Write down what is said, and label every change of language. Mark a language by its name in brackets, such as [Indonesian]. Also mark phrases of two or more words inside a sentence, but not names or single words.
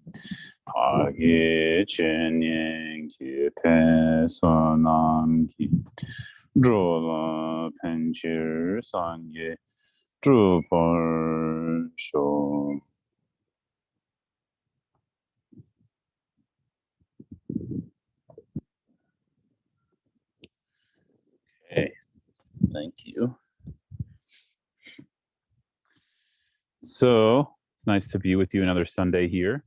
[Tibetan] བདག་གིས་སྦྱིན་སོགས་བགྱིས་པའི་བསོད་ནམས་ཀྱིས་འགྲོ་ལ་ཕན་ཕྱིར་སངས་རྒྱས་འགྲུབ་པར་ཤོག. [English] Okay, thank you. So it's nice to be with you another Sunday here.